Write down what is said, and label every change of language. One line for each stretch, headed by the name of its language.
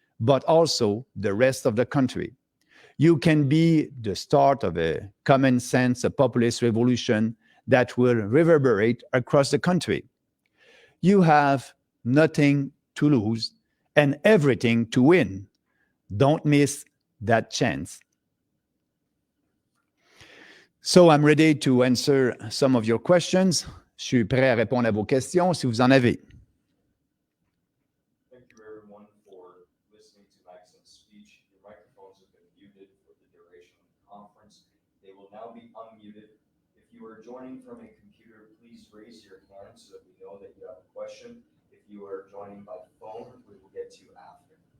English: but also the rest of the country. You can be the start of a common sense, a populist revolution that will reverberate across the country. You have nothing to lose and everything to win. Don't miss that chance. So I'm ready to answer some of your questions.
French: Je suis prêt à répondre à vos questions si vous en avez.
English: Thank you everyone for listening to Maxim's speech. Your microphones have been muted for the duration of the conference. They will now be unmuted. If you are joining from a computer, please raise your hand so that we know that you have a question. If you are joining by phone, we will get to you after.